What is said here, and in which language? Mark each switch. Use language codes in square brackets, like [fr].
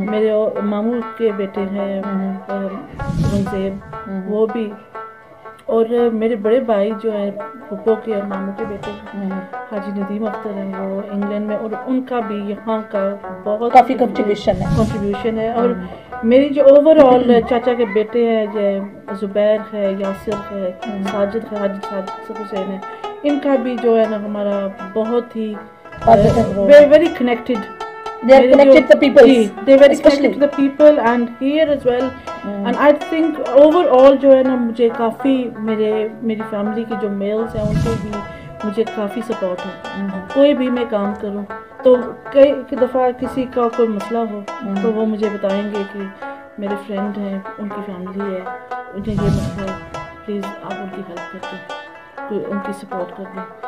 [hi] मेरे मामू के बेटे हैं रंगज़ेब, वो भी, और मेरे बड़े भाई जो है पप्पो के और मामू के बेटे हाजी नदीम अख्तर हैं, वो इंग्लैंड में, और उनका भी यहाँ का बहुत काफ़ी कंट्रीब्यूशन है। और मेरी जो ओवरऑल चाचा के बेटे हैं जो ज़ुबैर है, यासिर है, साजिद है, हाजी साजिद हुसैन है, इनका भी जो है ना हमारा बहुत ही very connected, [en] they are connected to the people, they very connected to the people and here as well. And I think overall [hi] जो है ना मुझे काफ़ी मेरी फैमिली की जो मेल्स हैं उनसे भी मुझे काफ़ी सपोर्ट है। कोई भी मैं काम करूं तो कई दफ़ा किसी का कोई मसला हो तो वो मुझे बताएंगे कि मेरे फ्रेंड हैं, उनकी फैमिली है, उन्हें ये मसला है, प्लीज़ आप उनकी हेल्प कर दें, उनकी सपोर्ट कर दें।